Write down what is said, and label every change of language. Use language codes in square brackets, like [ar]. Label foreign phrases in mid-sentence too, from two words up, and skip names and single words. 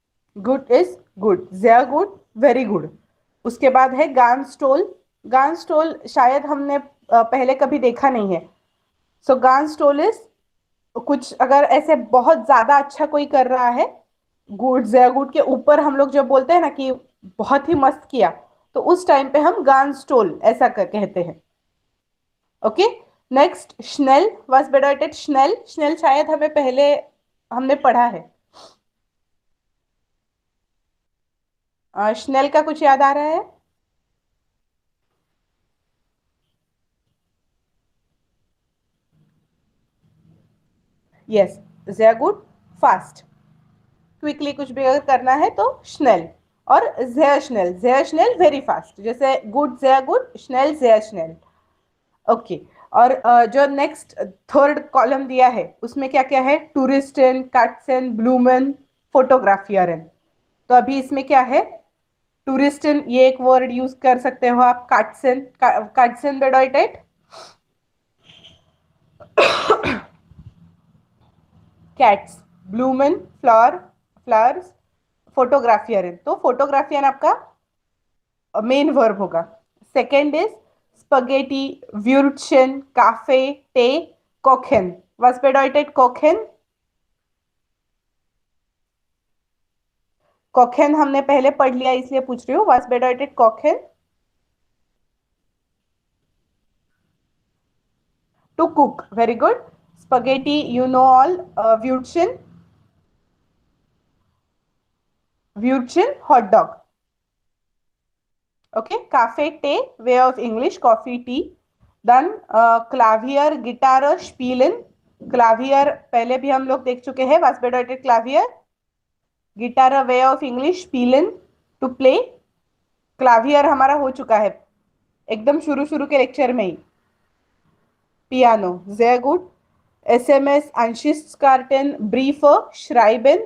[en] good is good, [de] sehr gut, [en] very good. [hi] उसके बाद है [de] ganz toll। ganz toll [hi] शायद हमने पहले कभी देखा नहीं है। सो [de] ganz toll [hi] इज कुछ अगर ऐसे बहुत ज्यादा अच्छा कोई कर रहा है, [de] गुड sehr गुड [hi] के ऊपर हम लोग जब बोलते हैं ना कि बहुत ही मस्त किया, तो उस टाइम पे हम [de] ganz toll [hi] ऐसा कहते हैं। [en] ओके, नेक्स्ट [de] schnell। was bedeutet schnell? [hi] schnell शायद हमें पहले हमने पढ़ा है। schnell का कुछ याद आ रहा है? [en] यस, [de] sehr gut, [en] फास्ट। [hi] क्विकली कुछ भी अगर करना है तो schnell। [de] और sehr schnell [en] वेरी फास्ट, [de] जैसे gut sehr gut, schnell sehr schnell। [hi] ओके, और जो [en] नेक्स्ट थर्ड कॉलम [hi] दिया है उसमें क्या क्या है? [de] Touristen, Katzen, Blumen, fotografieren. [hi] तो अभी इसमें क्या है? टूरिस्टन, ये एक वर्ड यूज कर सकते हो आप। [de] Katzen, Katzen bedeutet कैट्स, ब्लूमन [en] फ्लावर, फ्लावर्स, [de] फोटोग्राफियरन। [hi] तो फोटोग्राफियन आपका मेन वर्ब होगा। [en] सेकेंड इज [de] Spaghetti, Würstchen, Kaffee, Tee, kochen. was bedeutet kochen? [hi] कोखेन हमने पहले पढ़ लिया इसलिए पूछ रही हूँ। [de] was bedeutet कोखेन? [en] to cook, very good. Spaghetti you know all. [de] Würstchen, Würstchen [en] हॉट डॉग। okay, [de] Kaffee, Tee [en] way of English, coffee, tea. [de] देन Klavier, Gitarre, spielen. [hi] क्लावियर पहले भी हम लोग देख चुके हैं। [de] was bedeutet Klavier? [en] guitar way of English, स्पीलन to play. [hi] क्लावियर हमारा हो चुका है एकदम शुरू शुरू के लेक्चर में ही। [de] Piano, sehr gut. SMS, Anschlusskarten, Brief, schreiben.